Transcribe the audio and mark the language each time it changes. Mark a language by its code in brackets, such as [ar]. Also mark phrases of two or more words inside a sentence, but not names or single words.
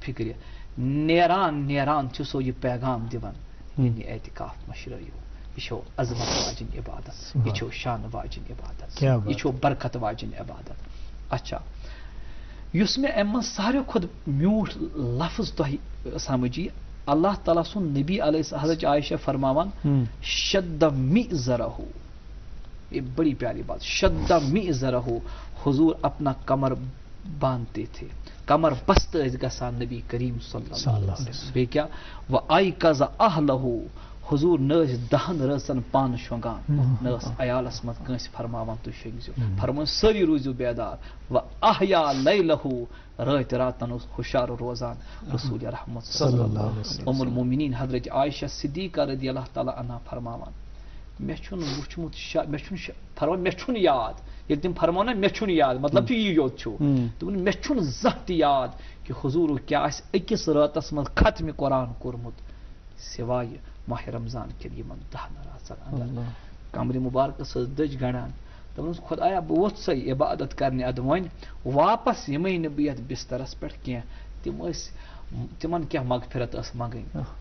[ks] فِکرِ نیران نیران چھُ سو یہِ پیغام دِوان یعنی اعتکاف مشرٲیِو یہ چھو عظمت واجن عبادت یہ چھو شان واجن عبادت یہ چھو برکت واجن عبادت اچھا یُس مےٚ امہِ منٛز ساروی کھۄتہٕ میوٗٹھ لفظ تۄہہِ سمجھ یی اللہ تعالیٰ سُنٛد نبی علیہ حضرت عائشہ فرماوان [ar] شد مئزرہ [ur] یہ بڑی پیاری بات [ar] شد مئزرہ [ur] حضور اپنا کمر باندھتے تھے [ks] کمر بست ٲسۍ گژھان نبی کریم [ar] صلی اللہ علیہ وسلم [ks] بیٚیہِ کیٛاہ [ar] وایقظ اہلہ [ks] حضور نہ ٲسۍ 10 رٲژن پانہٕ شۄنٛگان نہ ٲس عیالس منٛز کٲنٛسہِ فرماوان تُہۍ شۄنٛگزِو فرمون سٲری روٗزِو بیدار [ar] و احیا لیلہ [ks] رٲتۍ راتن اوس ہُشار روزان رسول رحمت [ar] صلی اللہ علیہ وسلم [ks] ام المومنین حضرت عائشہ صدیقہ [ar] رضی اللہ تعالیٰ عنہا [ks] فرماوان مےٚ چھُنہٕ وٕچھمُت فرمان مےٚ چھُنہٕ یاد ییٚلہِ تِم فرماوان نا مےٚ چھُنہٕ یاد مطلب چھُ یی یوت چھُ دوٚپُن مےٚ چھُنہٕ زانٛہہ تہِ یاد کہِ حضوٗرو کیٛاہ آسہِ أکِس راتس منٛز ختمہِ قرآن کوٚرمُت سوایہِ ماہ رمضان کٮ۪ن یِمن 10 راتن انٛدر کمرِ مُبارکس ٲس دٔج گنڈان دپان خۄدایا بہٕ ووٚتھسَے عبادت کرنہِ اَدٕ وۄنۍ واپس یِمے نہٕ بہٕ یتھ بسترس پٮ۪ٹھ کینٛہہ تِم ٲسۍ تِمن کیٛاہ مغفرت ٲس منٛگٕنۍ